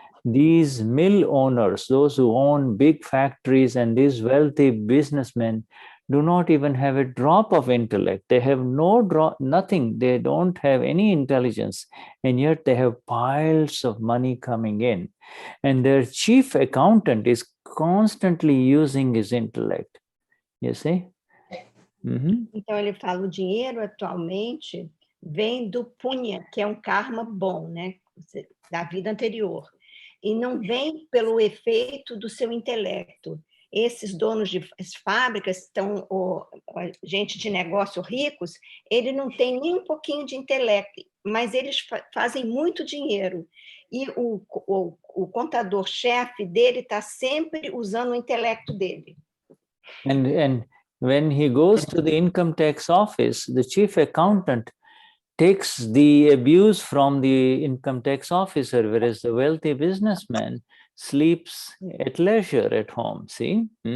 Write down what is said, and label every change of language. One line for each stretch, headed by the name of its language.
English: These mill owners, those who own big factories, and these wealthy businessmen do not even have a drop of intellect. They have nothing. They don't have any intelligence, and yet they have piles of money coming in. And their chief accountant is constantly using his intellect. You see?
Portuguese: Então ele fala, o dinheiro atualmente vem do punya, que é um karma bom, né, da vida anterior, e não vem pelo efeito do seu intelecto. Esses donos de fábricas, gente de negócio ricos, ele não tem nem um pouquinho de intelecto, mas eles fazem muito dinheiro. E o contador-chefe dele está sempre usando o intelecto dele.
English: And when he goes to the income tax office, the chief accountant takes the abuse from the income tax officer, whereas the wealthy businessman sleeps at leisure at home. See?